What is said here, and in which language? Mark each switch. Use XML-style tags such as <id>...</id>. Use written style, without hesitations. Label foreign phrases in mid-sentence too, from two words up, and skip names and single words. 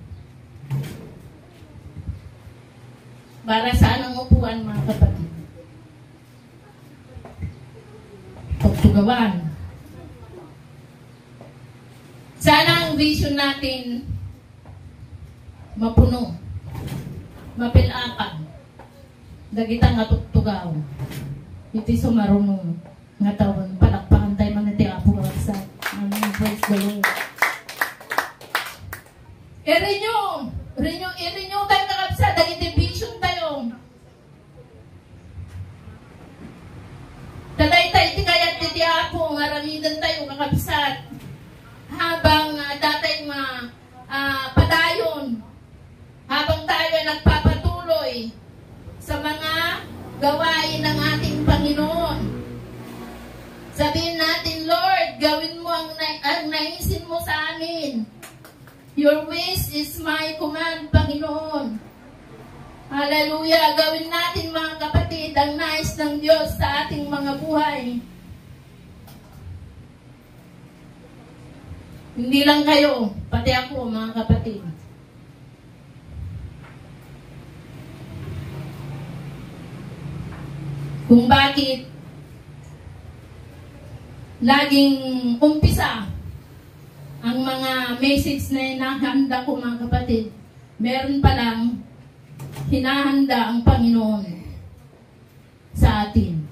<tl>Para saan ang upuan, mga kapatid?</tl> <ilo>Pagtugawan.</ilo> <tl>Sana ang vision natin mapuno,</tl> <ilo>mapilakan, dagitang atugtugaw. Iti sumarunong nga tawon, palakpakan tayo man iti apo sa</ilo> <en>praise the Lord.</en> <ilo>I-renew tayo kakapsa, dagiti vision tayo. Tatay-tay, ti kayat iti apo, ngaramidan tayo kakapsat.</ilo> <tl>Habang</tl> <ilo>datay padayon,</ilo> <tl>habang tayo ay nagpapatuloy sa mga gawain ng ating Panginoon. Sabihin natin, Lord, gawin mo ang naisin mo sa amin.</tl> <en>Your wish is my command,</en> <tl>Panginoon. Hallelujah! Gawin natin, mga kapatid, ang nais ng Diyos sa ating mga buhay. Hindi lang kayo, pati ako, mga kapatid. Kung bakit laging umpisa ang mga message na hinahanda ko, mga kapatid, meron palang hinahanda ang Panginoon sa atin.</tl>